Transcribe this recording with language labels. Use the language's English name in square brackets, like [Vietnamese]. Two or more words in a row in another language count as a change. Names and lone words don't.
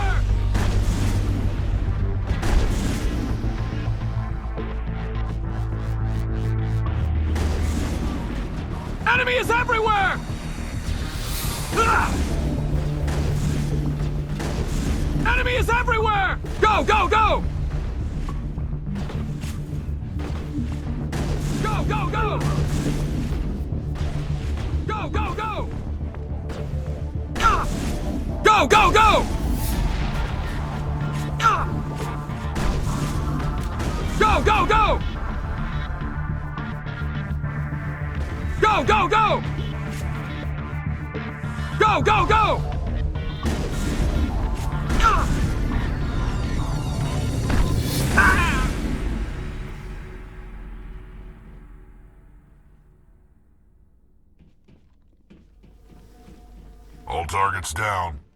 [English] Enemy is everywhere! Ah! Enemy is everywhere! Go, go, go! Go, go, go! Go, go, go! Ah! Go, go, go! Ah! Go, go, go! Go, go, go! Go, go, go! Ah! Ah! All targets down.